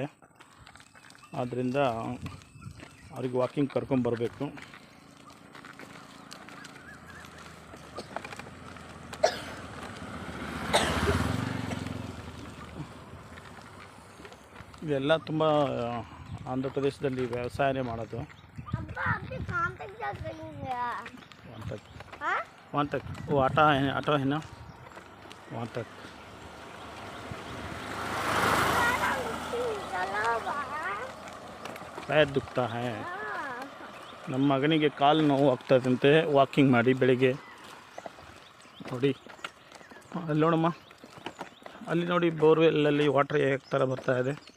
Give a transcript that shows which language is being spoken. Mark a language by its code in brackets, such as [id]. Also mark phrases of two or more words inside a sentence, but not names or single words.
[kn] ಆದ್ದರಿಂದ ಅವ್ರಿಗೆ ವಾಕಿಂಗ್ ಕರ್ಕೊಂಬರ್ಬೇಕು. ಇದೆಲ್ಲ ತುಂಬ ಆಂಧ್ರ ಪ್ರದೇಶದಲ್ಲಿ ವ್ಯವಸಾಯನೇ ಮಾಡೋದು. [hi] वहाँ तक वो आटा है ना, वहाँ तक. पैर दुखता है. [kn] ನಮ್ಮ ಮಗನಿಗೆ ಕಾಲು ನೋವು ಆಗ್ತದಂತೆ ವಾಕಿಂಗ್ ಮಾಡಿ ಬೆಳಿಗ್ಗೆ. ನೋಡಿ ಅಲ್ಲಿ ನೋಡಮ್ಮ, ಅಲ್ಲಿ ನೋಡಿ ಬೋರ್ವೆಲ್ಲಲ್ಲಿ ವಾಟರ್ ಹೇಗೆ ಥರ ಬರ್ತಾ ಇದೆ.